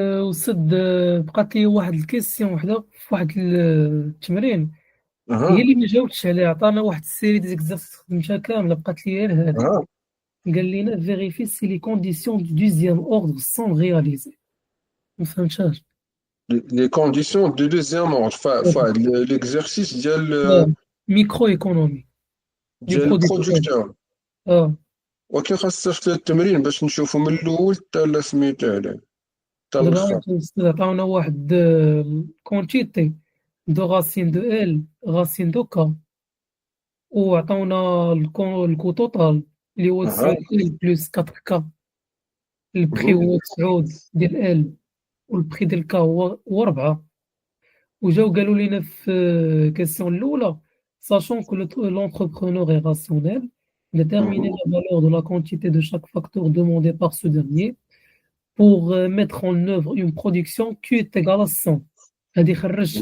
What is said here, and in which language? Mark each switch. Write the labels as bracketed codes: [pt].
[ar] أستاذ، بقات لي واحد الكيسيون وحده في واحد التمرين، هي اها اللي ما جاوبتش عليها. عطانا واحد السيري ديزيكزارسيس خدمتها كامله، بقات لي غير هذه. اها [fr] قال لنا فيريفي سي لي كونديسيون دو دوزيام اوردر سون رياليزي. [ar] ما فهمتهاش. [fr] les conditions de deuxième ordre l'exercice ميكرو ايكونومي دي [ar] ديال [fr] برودكتور. [ar] البرودكتور. اه ولكن خاص ثلاثة التمرين باش نشوفوا من الاول حتى لا سميتو عليه حتى دابا الاخر. أستاذ عطاونا واحد كونتيتي [fr] de racine de L, racine de K. [ar] وعطاونا الكو توتال اللي هو 9 أها. L بلس 4 K. البخي مهم. هو 9 ديال L والبخي ديال K هو 4. وجاو قالوا لنا في الكيسيون الأولى [fr] sachant que l'entrepreneur est rationnel, déterminer مهم. la valeur de la quantité de chaque facteur demandé par ce dernier pour mettre en œuvre une production Q est égale à 100. [ar] هذه خرجت